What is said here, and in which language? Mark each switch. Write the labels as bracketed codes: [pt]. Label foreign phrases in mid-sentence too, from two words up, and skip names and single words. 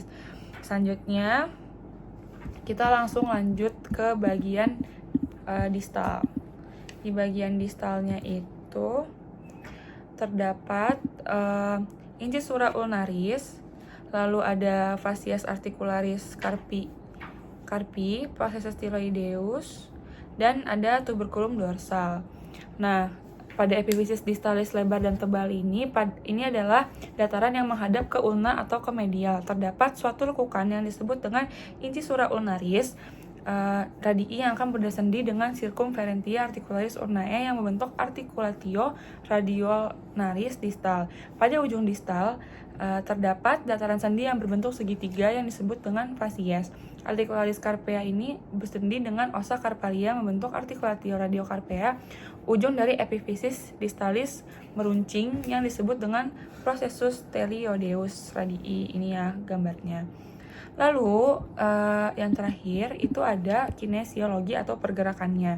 [id] Selanjutnya kita langsung lanjut ke bagian distal. Di bagian distalnya itu terdapat [la] incisura ulnaris, [id] lalu ada [la] facies articularis carpi, processus styloideus, [id] dan ada [la] tuberculum dorsal. [id] Nah, pada [la] epiphysis distalis [id] lebar dan tebal ini adalah dataran yang menghadap ke ulna atau ke medial. Terdapat suatu lekukan yang disebut dengan [la] incisura ulnaris radii [id] yang akan bersendi dengan [la] circumferentia articularis ulnae [id] yang membentuk [la] articulatio radioulnaris distal. [id] Pada ujung distal terdapat dataran sendi yang berbentuk segitiga yang disebut dengan facies. [la] Articularis carpea [id] ini bersendi dengan [la] ossa carpalia [id] membentuk [la] articulatio radiocarpea. [id] Ujung dari [la] epiphysis distalis [id] meruncing yang disebut dengan [la] processus styloideus radii. [id] Ini ya gambarnya. Lalu yang terakhir itu ada kinesiologi atau pergerakannya.